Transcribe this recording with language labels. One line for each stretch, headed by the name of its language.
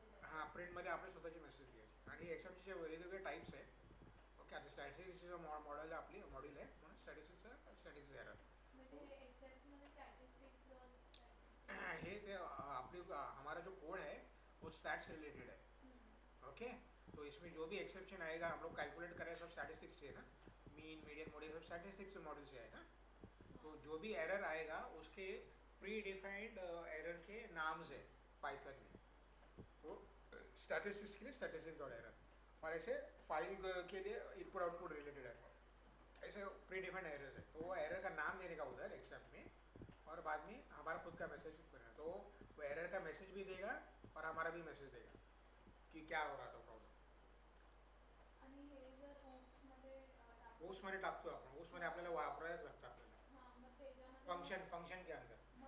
Marathi: हां, प्रिंटमध्ये आपली स्वतःची मेसेज द्यायची आणि एक्सेप्शनचे वेगवेगळे टाईप्स आहेत. ओके, आता स्टॅटिस्टिक्सचं मॉडेल आहे, आपली मॉड्यूल आहे म्हणून स्टॅटिस्टिक्स एरर. हे ते आपली
Hindi: हमारा जो कोड है वो स्टैट से रिलेटेड है. ओके, तो इसमें जो भी एक्सेप्शन आएगा हम लोग कैलकुलेट करें सब स्टैटिस्टिक्स से है ना. मीन मीडियन मोड सब स्टैटिस्टिक्स मॉडल से है ना. तो जो भी एरर आएगा उसके प्री डिफाइंड एरर के नाम्स है पाइथन में. वो स्टैटिस्टिक्स के लिए स्टैटिस्टिक्स डॉट एरर और ऐसे फाइल के लिए इनपुट आउटपुट रिलेटेड है. ऐसे प्री डिफाइंड एरर्स है तो वो एरर का नाम देने का उधर एक्सेप्ट में और बाद में हमारा खुद का मैसेज करना है. तो वो एरर का मैसेज भी देगा और हमारा भी मैसेज देगा कि क्या हो रहा था प्रॉब्लम.
Marathi: ऊसमध्ये टाकतो आपण, ऊसमध्ये आपल्याला वापरायलाच लागतं आपल्याला
Hindi: फंक्शन के अंदर.